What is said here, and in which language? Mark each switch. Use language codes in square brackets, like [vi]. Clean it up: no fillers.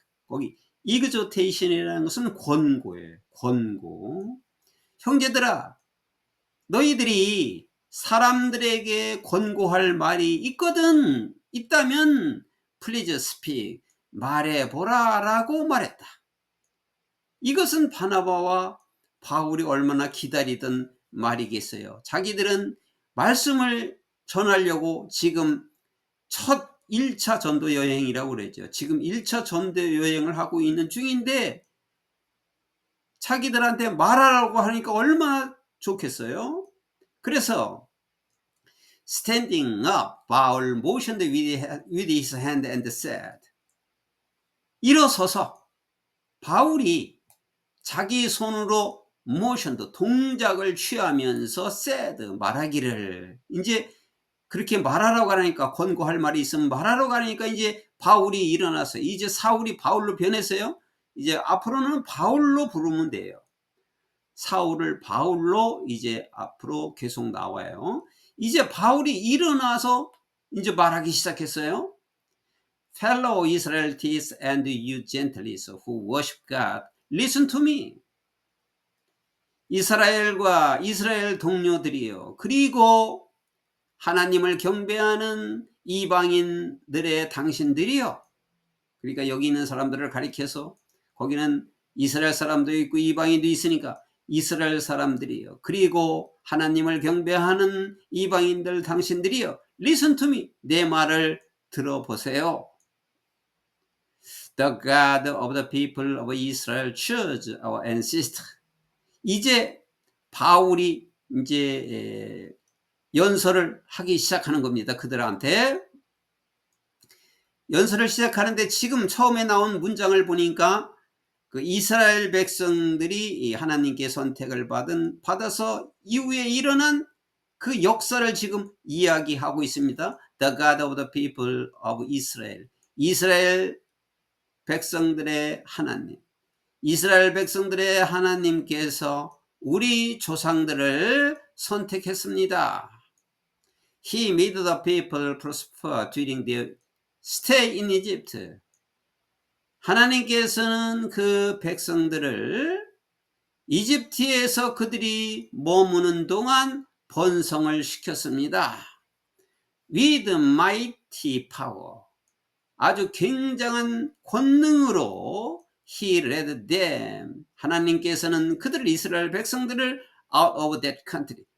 [ko] 거기 exhortation이라는 것은 권고예요. 권고. 형제들아, 너희들이 사람들에게 권고할 말이 있다면 [en] please speak, [ko] 말해보라 라고 말했다. 이것은 바나바와 바울이 얼마나 기다리던 말이겠어요. 자기들은 말씀을 전하려고 지금 첫 1차 전도 여행이라고 그러죠. 지금 1차 전도 여행을 하고 있는 중인데 자기들한테 말하라고 하니까 얼마나 좋겠어요. [en] 그래서 standing up, Paul motioned with his hand and said. [ko] 일어서서 바울이 자기 손으로 모션도 동작을 취하면서 said 말하기를 이제 그렇게 말하라고 하니까 권고할 말이 있으면 말하라고 하니까 이제 바울이 일어나서 이제 사울이 바울로 변했어요. 이제 앞으로는 바울로 부르면 돼요. 사울을 바울로 이제 앞으로 계속 나와요. 이제 바울이 일어나서 이제 말하기 시작했어요. [en] Fellow Israelites and you Gentiles who worship God, listen to me. [ko] 이스라엘과 이스라엘 동료들이요. 그리고 하나님을 경배하는 이방인들의 당신들이요. 그러니까 여기 있는 사람들을 가리켜서 거기는 이스라엘 사람도 있고 이방인도 있으니까 이스라엘 사람들이요. 그리고 하나님을 경배하는 이방인들 당신들이요. [en] Listen to me. [ko] 내 말을 들어보세요. [en] The God of the people of Israel chose our ancestors. [ko] 이제 바울이 이제 연설을 하기 시작하는 겁니다. 그들한테. 연설을 시작하는데 지금 처음에 나온 문장을 보니까 그 이스라엘 백성들이 하나님께 선택을 받아서 이후에 일어난 그 역사를 지금 이야기하고 있습니다. [en] The God of the people of Israel. [ko] 이스라엘 백성들의 하나님. 이스라엘 백성들의 하나님께서 우리 조상들을 선택했습니다. [en] He made the people prosper during their stay in Egypt. [ko] 하나님께서는 그 백성들을 이집트에서 그들이 머무는 동안 번성을 시켰습니다. [en] With mighty power. [ko] 아주 굉장한 권능으로 [en] He led them. [ko] 하나님께서는 그들을 이스라엘 백성들을 [en] out of that country.